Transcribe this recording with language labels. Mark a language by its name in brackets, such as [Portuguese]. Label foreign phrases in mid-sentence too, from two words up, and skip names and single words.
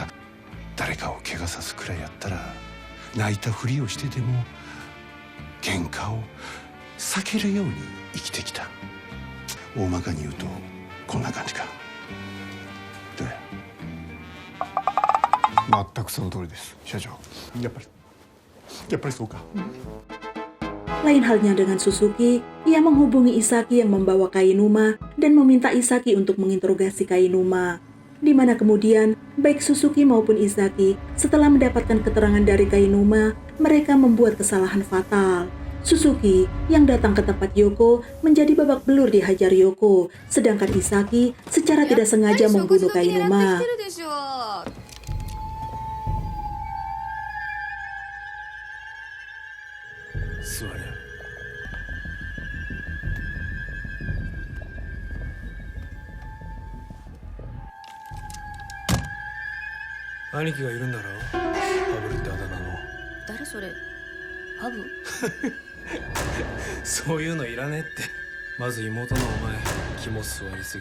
[Japanese] 誰かを怪我さすくらいやったら泣いたふりをしてでも喧嘩を避けるように生きてきた。大まかに言うとこんな感じか。どうや。全くその通りです、社長。やっぱりそうか。 [Indonesian] Lain halnya dengan Suzuki, ia menghubungi Isaki yang membawa Kainuma dan meminta Isaki untuk menginterogasi Kainuma. di mana kemudian baik Suzuki maupun Izaki setelah mendapatkan keterangan dari Kainuma, mereka membuat kesalahan fatal. Suzuki yang datang ke tempat Yoko menjadi babak belur dihajar Yoko, sedangkan Izaki secara tidak sengaja membunuh Kainuma. Suara. [Japanese] 兄貴がいるんだろハブルってあだ名の。誰それ？ハブ？そういうのいらねえって。まず妹のお前肝座りすぎ。